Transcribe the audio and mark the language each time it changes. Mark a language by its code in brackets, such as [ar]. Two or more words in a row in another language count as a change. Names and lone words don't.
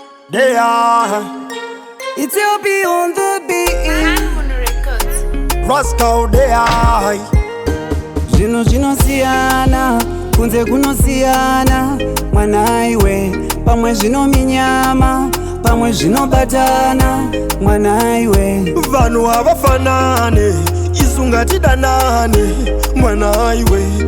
[en] They are. It's your be on the beat. Harmony Records. Rascal, they are. [sn] Zvinhu zvinosiyana, kunze kunosiyana, mwana iwe. Pamwe zvinominyama, pamwe zvinobatana, mwana iwe. Vanhu havafanane, isu ngatidanane, mwana iwe.